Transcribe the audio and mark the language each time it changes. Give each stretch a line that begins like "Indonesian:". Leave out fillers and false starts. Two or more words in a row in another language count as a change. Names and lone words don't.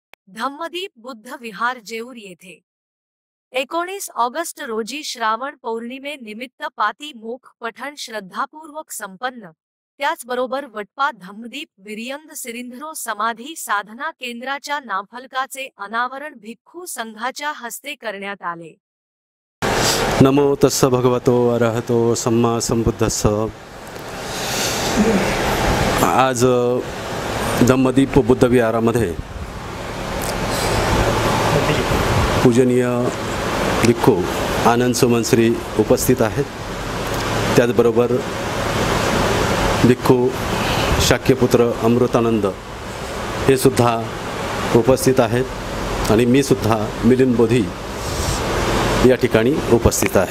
Marathi: धम्मदीप बुद्ध विहार जेऊर येथे 19 ऑगस्ट रोजी श्रावण पौर्णिमे निमित्त पाती मोक्ष पठण श्रद्धापूर्वक संपन्न। त्याचबरोबर वटपा धम्मदीप विरियंद सिरिंधरो समाधी साधना केंद्राच्या नामफलकाचे अनावरण भिक्खू संघाच्या हस्ते करण्यात आले।
Pali: नमो तस्स भगवतो अरहतो सम्मा संबुद्धस्स।
Marathi: आज धम्मदीप बुद्ध विहारामध्ये पूजनीय भिक्खू आनंद सुमनश्री उपस्थित आहेत। त्याचबरोबर भिक्खू शाक्यपुत्र अमृतानंद हे सुद्धा उपस्थित आहेत आणि मी सुद्धा मिलिंद बोधी या ठिकाणी उपस्थित आहे।